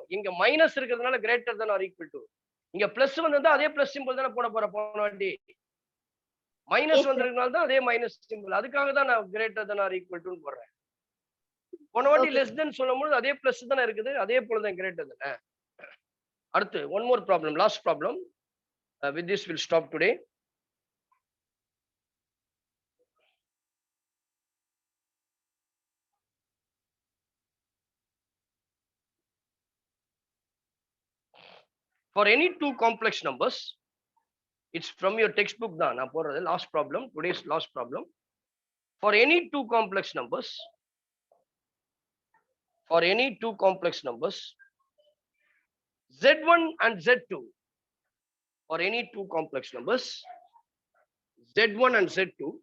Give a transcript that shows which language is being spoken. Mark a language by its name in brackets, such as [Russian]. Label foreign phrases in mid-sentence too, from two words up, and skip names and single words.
[Tamil] இங்க மைனஸ் இருக்கிறதுனால [English] greater than or equal to, [Tamil] இங்க பிளஸ் வந்தா அதே [English] plus symbol [Tamil] தானே போட போன வாட்டி. மைனஸ் வந்திருக்கனால தான் அதே [English] minus symbol. [Tamil] அதுக்காக தான் நான் [English] greater than or equal to [Tamil] போடுறேன். போன வாட்டி [English] less than [Tamil] சொல்லும்போது அதே பிளஸ் தானே இருக்குது, அதே போல தான் கிரேட்டர் தானே. [English] அடுத்து one more problem, last problem. With this we'll stop today. For any two complex numbers, it's from your textbook [Tamil] டா நா போறது. [English] Last problem, today's last problem. For any two complex numbers, z1 and z2, for any two complex numbers z1 and z2,